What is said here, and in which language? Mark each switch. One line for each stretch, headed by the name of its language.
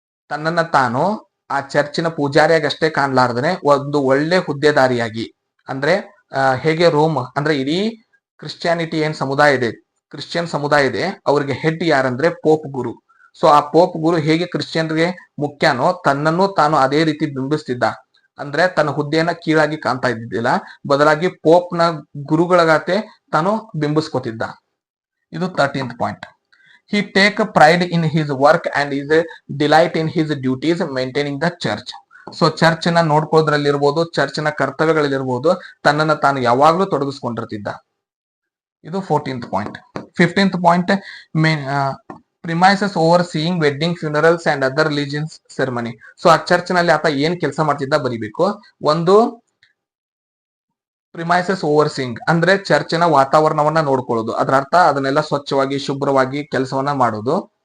Kannada: ತನ್ನನ್ನ ತಾನು ಆ ಚರ್ಚಿನ ಪೂಜಾರಿಯಾಗಿ ಅಷ್ಟೇ ಕಾಣ್ಲಾರ್ದನೆ ಒಂದು ಒಳ್ಳೆ ಹುದ್ದೆದಾರಿಯಾಗಿ, ಅಂದ್ರೆ ಹೇಗೆ ರೋಮ್ ಅಂದ್ರೆ ಇಡೀ ಕ್ರಿಶ್ಚಿಯಾನಿಟಿ ಏನ್ ಸಮುದಾಯ ಇದೆ, ಕ್ರಿಶ್ಚಿಯನ್ ಸಮುದಾಯ ಇದೆ, ಅವ್ರಿಗೆ ಹೆಡ್ ಯಾರಂದ್ರೆ ಪೋಪ್ ಗುರು. ಸೊ ಆ ಪೋಪ್ ಗುರು ಹೇಗೆ ಕ್ರಿಶ್ಚಿಯನ್ಗೆ ಮುಖ್ಯನೋ ತನ್ನನ್ನು ತಾನು ಅದೇ ರೀತಿ ಬಿಂಬಿಸ್ತಿದ್ದ. ಅಂದ್ರೆ ತನ್ನ ಹುದ್ದೆಯನ್ನ ಕೀಳಾಗಿ ಕಾಣ್ತಾ ಇದ್ದಿದ್ದಿಲ್ಲ, ಬದಲಾಗಿ ಪೋಪ್ನ ಗುರುಗಳಗಾತೆ ತಾನು ಬಿಂಬಿಸ್ಕೊತಿದ್ದ. ಇದು 13th point.
English: He take pride in his work and is a delight in his duties maintaining the church.
Kannada: So ಚರ್ಚ್ನ ನೋಡ್ಕೊಳ್ಳೋದ್ರಲ್ಲಿರ್ಬೋದು, ಚರ್ಚ್ನ ಕರ್ತವ್ಯಗಳಲ್ಲಿರ್ಬೋದು, ತನ್ನನ್ನು ತಾನು ಯಾವಾಗ್ಲೂ ತೊಡಗಿಸ್ಕೊಂಡಿರ್ತಿದ್ದ. ಇದು 14th point.
English: 15th point, premises overseeing wedding, funerals and other religions ceremony.
Kannada: So ಆ church ನಲ್ಲಿ ಆತ ಏನ್ ಕೆಲಸ ಮಾಡ್ತಿದ್ದ ಬರಿಬೇಕು. ಒಂದು,
English: premises overseeing
Kannada: ಅಂದ್ರೆ ಚರ್ಚಿನ ವಾತಾವರಣವನ್ನ ನೋಡ್ಕೊಳ್ಳೋದು, ಅದರ ಅರ್ಥ ಅದನ್ನೆಲ್ಲ ಸ್ವಚ್ಛವಾಗಿ ಶುಭ್ರವಾಗಿ ಕೆಲಸವನ್ನ ಮಾಡೋದು.